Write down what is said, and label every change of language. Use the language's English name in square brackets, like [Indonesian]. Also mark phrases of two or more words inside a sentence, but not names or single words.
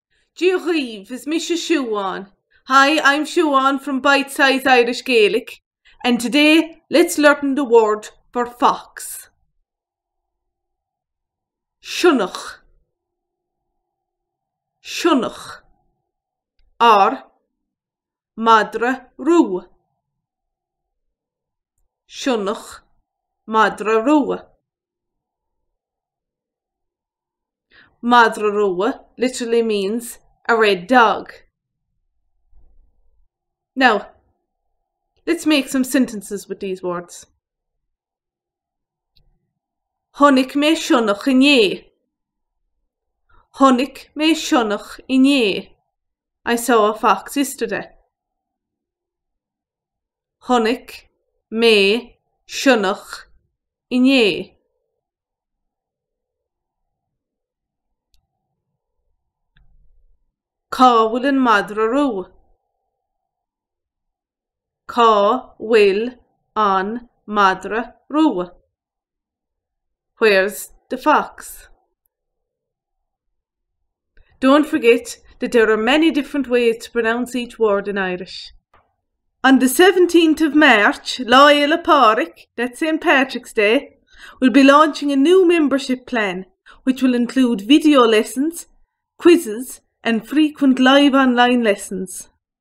[Irish] Díoghaibh is Misha Siobhan. [English] Hi, I'm Siobhan from Bite Size Irish Gaelic, and today let's learn the word for fox. [Irish] Shun-ukh. Shun-ukh, or madra, roo-a. Shun-ukh, madra, roo-a. Madra, roo-a [English] literally means a red dog. Now, let's make some sentences with these words. [Irish] Hun-ik me shun-ukh inné. Hun-ik me shun-ukh inné. [English] I saw a fox yesterday. [Irish] Hun-ik me shun-ukh inné. Cá bhfuil an madra roo. Cá bhfuil an madra roo. [English] Where's the fox? Don't forget that there are many different ways to pronounce each word in Irish. On the 17th of March, [Irish] Loyal Pádraig, [English] that's St. Patrick's Day, will be launching a new membership plan which will include video lessons, quizzes and frequent live online lessons.